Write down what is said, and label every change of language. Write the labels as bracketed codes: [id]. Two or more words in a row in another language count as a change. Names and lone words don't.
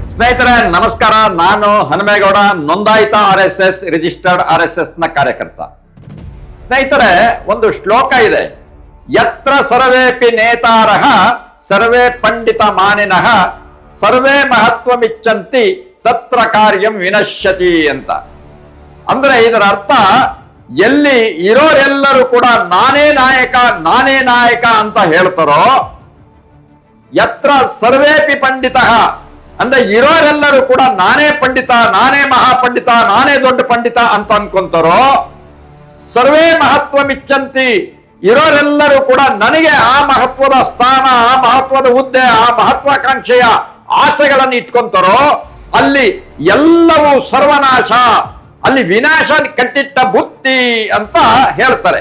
[kn] ಸ್ನೇಹಿತರೆ ನಮಸ್ಕಾರ. ನಾನು ಹನುಮೇಗೌಡ, ನೋಂದಾಯಿತ RSS ರಿಜಿಸ್ಟರ್ಡ್ RSS ನ ಕಾರ್ಯಕರ್ತ. ಸ್ನೇಹಿತರೆ, ಒಂದು ಶ್ಲೋಕ ಇದೆ, [sa] ಯತ್ರ ಸರ್ವೇಪಿ ನೇತಾರಃ ಸರ್ವೇ ಪಂಡಿತ ಮಾನಿನಃ ಸರ್ವೇ ಮಹತ್ವಮಿಚ್ಚಂತಿ ತತ್ರ ಕಾರ್ಯಂ ವಿನಶ್ಯತಿ ಅಂತ. [kn] ಅಂದ್ರೆ ಇದರ ಅರ್ಥ, ಎಲ್ಲಿ ಇರೋರೆಲ್ಲರೂ ಕೂಡ ನಾನೇ ನಾಯಕ ಅಂತ ಹೇಳ್ತಾರೋ, [sa] ಯತ್ರ ಸರ್ವೇಪಿ [kn] ಪಂಡಿತ ಅಂದ್ರೆ ಇರೋರೆಲ್ಲರೂ ಕೂಡ ನಾನೇ ಪಂಡಿತ, ನಾನೇ ಮಹಾಪಂಡಿತ, ನಾನೇ ದೊಡ್ಡ ಪಂಡಿತ ಅಂತ ಅನ್ಕೊಂತಾರೋ, [sa] ಸರ್ವೇ ಮಹತ್ವಮಿಚ್ಚಂತಿ [kn] ಇರೋರೆಲ್ಲರೂ ಕೂಡ ನನಗೆ ಆ ಮಹತ್ವದ ಸ್ಥಾನ, ಆ ಮಹತ್ವದ ಹುದ್ದೆ, ಆ ಮಹತ್ವಾಕಾಂಕ್ಷೆಯ ಆಸೆಗಳನ್ನು ಇಟ್ಕೊಂತಾರೋ, ಅಲ್ಲಿ ಎಲ್ಲವೂ ಸರ್ವನಾಶ, ಅಲ್ಲಿ ವಿನಾಶ ಕಟ್ಟಿಟ್ಟ ಬುತ್ತಿ ಅಂತ ಹೇಳ್ತಾರೆ.